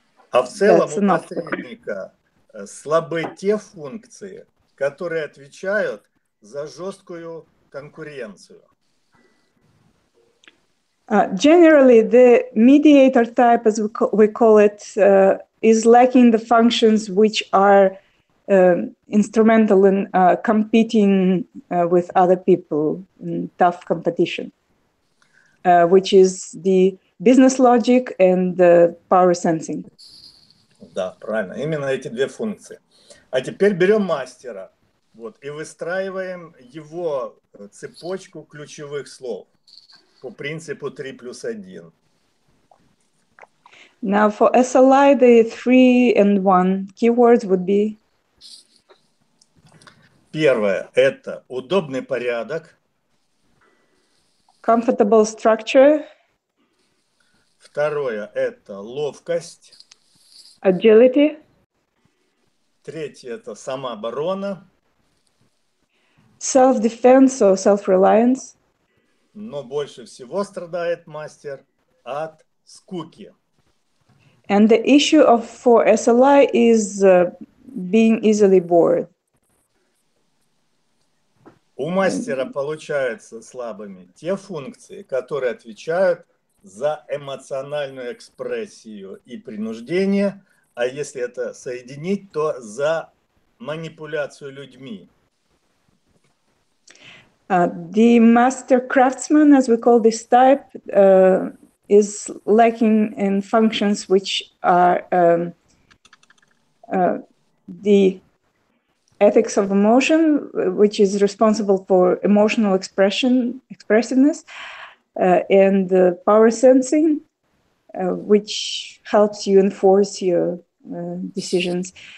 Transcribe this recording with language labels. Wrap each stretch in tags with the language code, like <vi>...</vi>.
<ru>А в целом у посредника слабы те функции, которые отвечают за жесткую конкуренцию.</ru> <en>Generally, the mediator type, as we call it, is lacking the functions which are instrumental in competing with other people in tough competition, which is the business logic and the power sensing.</en> <ru>Да, правильно. Именно эти 2 функции. А теперь берем мастера вот, и выстраиваем его цепочку ключевых слов по принципу 3+1.</ru> <en>Now for SLI, the 3 and 1 keywords would be.</en> <ru>Первое – это удобный порядок.</ru> <en>Comfortable structure.</en> <ru>Второе – это ловкость.</ru> <en>Agility.</en> <ru>Третье – это самооборона.</ru> <en>Self-defense or self-reliance.</en> <ru>Но больше всего страдает мастер от скуки.</ru> <en>And the issue for SLI is being easily bored.</en> <ru>У мастера получаются слабыми те функции, которые отвечают за эмоциональную экспрессию и принуждение, а если это соединить, то за манипуляцию людьми.</ru> <en>The master craftsman, as we call this type, is lacking in functions which are the ethics of emotion, which is responsible for emotional expressiveness, and power sensing, which helps you enforce your decisions.</en>